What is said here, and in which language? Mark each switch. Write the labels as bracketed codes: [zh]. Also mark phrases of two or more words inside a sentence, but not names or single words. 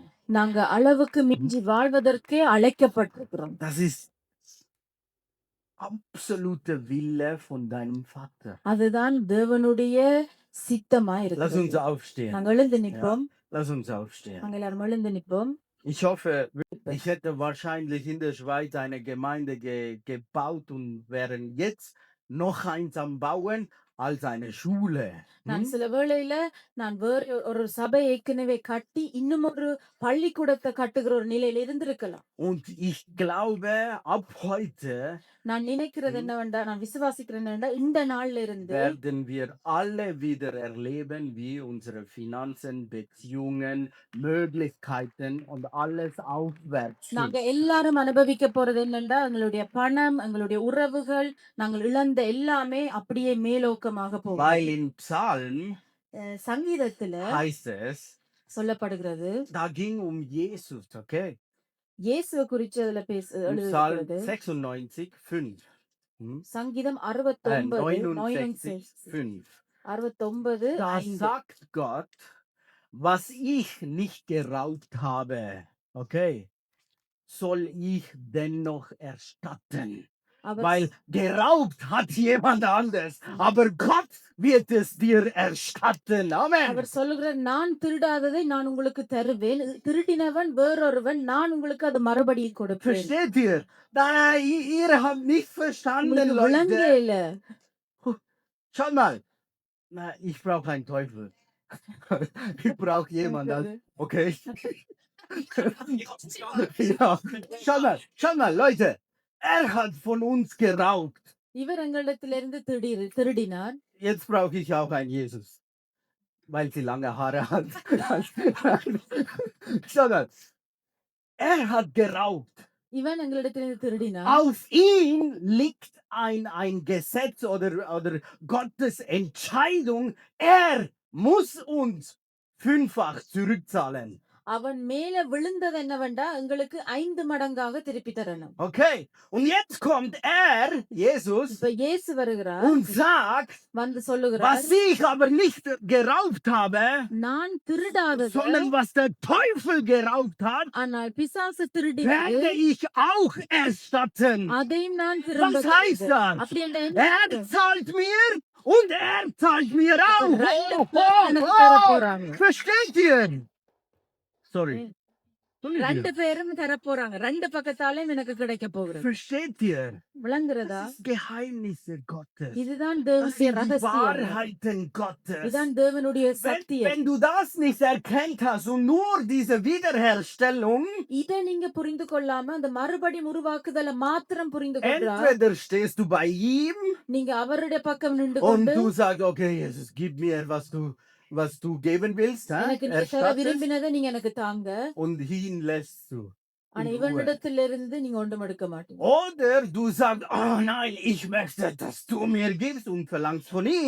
[ta] நாங்க அளவுக்கு மிஞ்சி வாழ்வதற்கே அழைக்கப்பட்டிருக்கிறோம். [de] Das ist absoluter Wille von deinem Vater. [ta] அதுதான் தேவனுடைய சித்தமா [de] Lass [ta] இருக்கிறது. [de] uns aufstehen. [ta] நாங்க எழுந்து நிற்போம். [de] Lass uns aufstehen. [ta] நாங்க எல்லாரும் எழுந்து நிற்போம். [de] Ich hoffe, ich hätte wahrscheinlich in der Schweiz eine Gemeinde gebaut und wären jetzt noch eins am Bauen als eine Schule. [ta] நான் Hm? சில வேளையில நான் வேறு ஒரு சபை ஏற்கனவே கட்டி இன்னும் ஒரு பள்ளிக்கூடத்தை கட்டுகிற ஒரு நிலையில இருந்திருக்கலாம். [de] Und ich glaube, ab heute [ta] நான் நினைக்கிறது hm, என்னவென்றா, நான் விசுவாசிக்கிறேன் என்னவென்றா, இந்த நாள்ல இருந்து [de] werden wir alle wieder erleben, wie unsere Finanzen, Beziehungen, Möglichkeiten und alles aufwärts [ta] நாங்க [de] schießt. [ta] எல்லாரும் அனுபவிக்க போறது என்னன்னா, எங்களுடைய பணம், எங்களுடைய உறவுகள், நாங்கள் இழந்த எல்லாமே அப்படியே மேலோக்கமாக போகும். [de] Weil in Psalm [ta] சங்கீதத்துல [de] heißt es, [ta] சொல்லப்படுகிறது, [de] da ging Jesus, okay? [ta] இயேசுவை குறிச்சு அதுல [de] Im Psalm [ta] எழுதுகிறது. [de] 96, 5. Hm? [ta] சங்கீதம் 69 69, 5. 69 [de] Da 5. sagt Gott, was ich nicht geraubt habe, okay, soll ich dennoch erstatten. [ta] அவர் [de] Weil geraubt hat jemand anders, aber Gott wird es dir erstatten. Amen. [ta] அவர் சொல்லுகிறார், நான் திருடாததை நான் உங்களுக்கு தருவேன், திருடினவன் வேறொருவன், நான் உங்களுக்கு அது மறுபடியும் கொடுப்பேன். [de] Versteht ihr? Ihr habt nicht verstanden, [ta] உங்களுக்கு விளங்க [de] Leute. [ta] இல்ல. [de] Schaut mal. Na, ich brauche einen Teufel. Ich brauche jemanden. Okay. Ja. Schaut mal, Leute. Er hat von uns geraubt. [ta] இவர் எங்களிடத்திலிருந்து திருடினார். [de] Jetzt brauche ich auch einen Jesus. Weil sie lange Haare hat. Schaut mal. Er hat geraubt. [ta] இவன் எங்களிடத்திலிருந்து திருடினார். [de] Auf ihn liegt ein Gesetz oder Gottes Entscheidung. Er muss uns 5-fach zurückzahlen. [ta] அவன் மேல விழுந்தது என்னவென்றா, எங்களுக்கு 5 மடங்காக திருப்பி தரணும். [de] Okay. Und jetzt kommt Jesus, [ta] இப்ப இயேசு வருகிறார், [de] und sagt, [ta] வந்து சொல்லுகிறார், [de] was ich aber nicht geraubt habe, [ta] நான் திருடாதது, [de] sondern was der Teufel geraubt hat, [ta] ஆனால் பிசாசு [de] werde [ta] திருடினது, [de] ich auch erstatten. [ta] அதையும் நான் திரும்ப [de] Was heißt [ta] தருவேன். [de] das? [ta] அப்படி என்ற என்ன [de] Er [ta] அர்த்தம்? [de] zahlt mir und er zahlt mir auch. [ta] ரெண்டு பேர் எனக்கு தர போறாங்க. [de] Versteht ihr? Sorry. [ta] ரெண்டு பேரும் தர போறாங்க. ரெண்டு பக்கத்தாலையும் எனக்கு கிடைக்க போகிறது. [de] Versteht ihr? [ta] விளங்குறதா? [de] Das ist Geheimnisse Gottes. [ta] இதுதான் [de] Das [ta] தேவனுடைய [de] sind die [ta] ரகசியம். [de] Wahrheiten Gottes. [ta] இதுதான் தேவனுடைய சத்தியம். [de] Wenn du das nicht erkannt hast und nur diese Wiederherstellung, [ta] இதை நீங்க புரிந்து கொள்ளாம அந்த மறுபடியும் உருவாக்குதலை மாத்திரம் புரிந்து கொண்டால், [de] entweder stehst du bei ihm [ta] நீங்க அவருடைய பக்கம் நின்று [de] und [ta] கொண்டு, [de] du sagst, okay, Jesus, gib mir, was du geben willst, [ta] எனக்கு நீ தர [de] erstattest, [ta] விரும்பினதை நீங்க எனக்கு தாங்க, [de] und ihn lässt du. [ta] ஆனா [de] in Ruhe. [ta] இவனிடத்திலிருந்து நீங்க ஒன்றும் எடுக்க மாட்டீங்க. [de] Oder du sagst, oh nein, ich möchte, dass du mir gibst und verlangst von ihm.